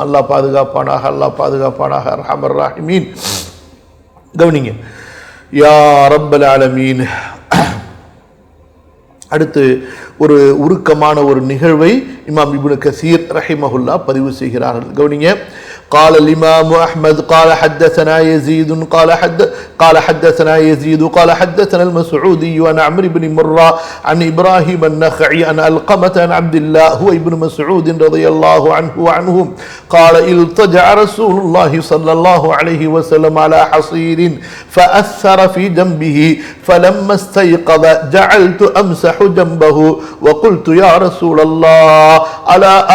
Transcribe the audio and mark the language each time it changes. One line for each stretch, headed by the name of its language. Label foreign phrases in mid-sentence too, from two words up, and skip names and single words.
Tamil: அல்லாஹ் பாதுகாப்பானாக, அல்லாஹ் பாதுகாப்பானாக.
Arabic: أرحم الراحمين. கவனிங்க يا رب العالمين.
Tamil: அடுத்து ஒரு உருக்கமான ஒரு நிகழ்வை இமாம் இப்னு கஸீர் ரஹிமஹுல்லாஹ் பதிவு செய்கிறார்கள். கவனிங்க.
Arabic: قال الإمام أحمد قال حدثنا يزيد قال حدثنا يزيد قال حدثنا المسعودي عن عمرو بن مرة عن إبراهيم النخعي عن علقمة عن عبد الله هو ابن مسعود رضي الله عنه وعنهم قال التجع رسول الله صلى الله عليه وسلم على حصير فأثر في جنبه فلما استيقظ جعلت أمسح جنبه وقلت يا رسول الله ألا